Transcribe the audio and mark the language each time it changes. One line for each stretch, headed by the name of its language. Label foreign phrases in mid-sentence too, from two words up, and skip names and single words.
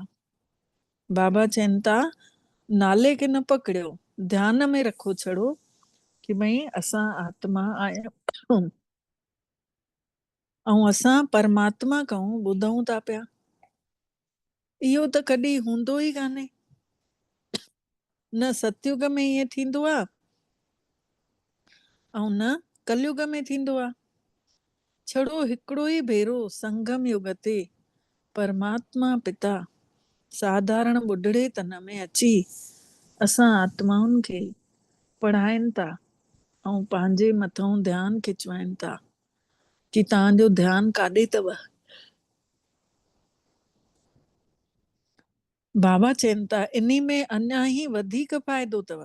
Sindhi: बाबा चवनि था नाले खे न पकड़ियो, ध्यान में रखो छड़ो कि भई असां आत्मा आहियूं ऐं असां परमात्मा खां ॿुधूं था पिया। इहो त कॾहिं हूंदो ई कान्हे। न सतयुग में ईअं थींदो आहे ऐं न कलयुग में थींदो आहे। छड़ो हिकिड़ो ई भेरो संगम युग ते परमात्मा पिता साधारण ॿुढड़े तन में अची असां आत्माउनि खे पढ़ाइनि था ऐं पंहिंजे मथां ध्यानु खिचवाइनि था कि तव्हांजो ध्यानु काॾे अथव। बाबा चवनि था इन्ही में अञा ई वधीक फ़ाइदो अथव।